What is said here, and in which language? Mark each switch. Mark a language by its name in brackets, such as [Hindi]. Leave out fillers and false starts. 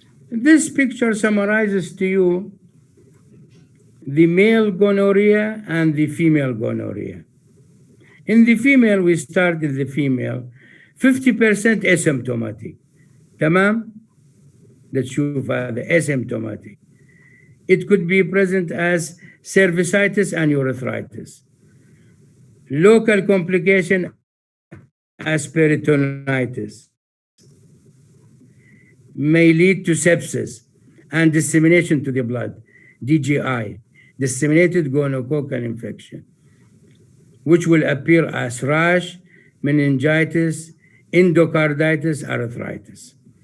[English] This picture summarizes to you the male gonorrhea and the female gonorrhea. In the female, we start with the female, 50% asymptomatic. [Arabic] تمام؟ نشوف هذا asymptomatic. [English] It could be present as cervicitis and urethritis. Local complication as peritonitis. May lead to sepsis and dissemination to the blood, DGI, disseminated gonococcal infection, which will appear as rash, meningitis, endocarditis, arthritis.